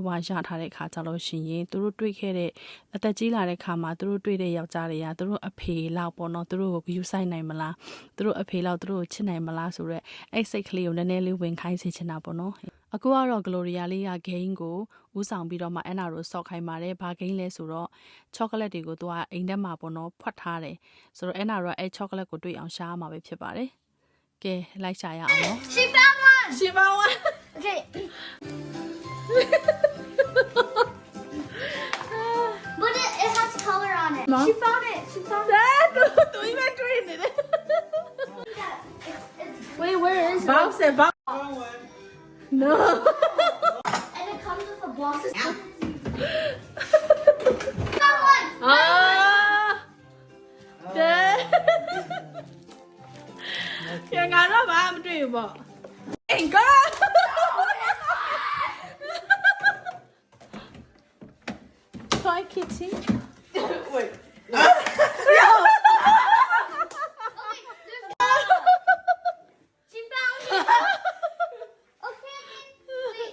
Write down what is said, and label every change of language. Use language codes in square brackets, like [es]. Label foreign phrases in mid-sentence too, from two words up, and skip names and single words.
[my] ဝရထားတဲ့ခါကြလို့ရှိရင်သူတို့တွေ့ခဲ့တဲ့အသက်ကြီးလာတဲ့ခါမှာသူတို့တွေ့တဲ့ယောက်ျားတွေကသူတို့အဖေလောက်ပေါ့နော်သူတို့ကိုယူဆိုင်နိုင်မလားသူတို့အဖေလောက်သူတို့ကိုချစ်နိုင်မလားဆိုတော့အဲ့စိတ်ကလေးကိုနည်းနည်းလေးဝင်ခိုင်းစေချင်တာပေါ့နော်အခုကတော့ Gloria လေးက game ကိုဦးဆောင်ပြီးတော့မှ Anna ကိုစော့ခိုင်းပါတယ်။ဘာ game လဲဆိုတော့ chocolate တွေကိုသူကအိမ်ထဲမှာပေါ့နော်ဖွက်ထားတယ်။ဆိုတော့ Anna ကအဲ့ chocolate ကိုတွေ့အောင်ရှားမှာပဲဖြစ်ပါတယ်။ကဲလိုက်ရှာရအောင်နော် [en] She found one. [my] ။ရှိပါဝါ [en] Okay. But it has color on it. Mom? She found it. She found it. [my] တူကြီးပဲတွေ့နေတယ် [en] Yeah, it's Wait, where is it? Bounce it, bounce. No. and it comes with a box. Found one. [my] Ah. ကဲ။ပြန်ငါတော့ဘာမှမတွေ့ဘူးပေါ့။အင်္ဂါ [en] Toy kitty. Wait. She found it. Okay. Wait.